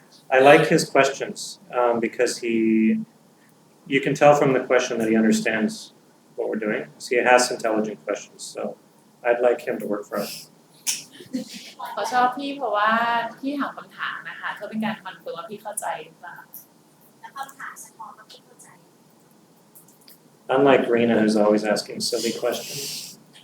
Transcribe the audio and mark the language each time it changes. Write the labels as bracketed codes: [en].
[en] I like his questions because you can tell from the question that he understands what we're doing. So he has intelligent questions. So I'd like him to work for us. [th] เขาชอบพี่เพราะว่าพี่ถามคำถามนะคะเพื่อเป็นการคอนเฟิร์มว่าพี่เข้าใจหรือเปล่า แล้วคำถามสะท้อนว่าพี่เข้าใจ [en] Unlike Rena, who's always asking silly questions.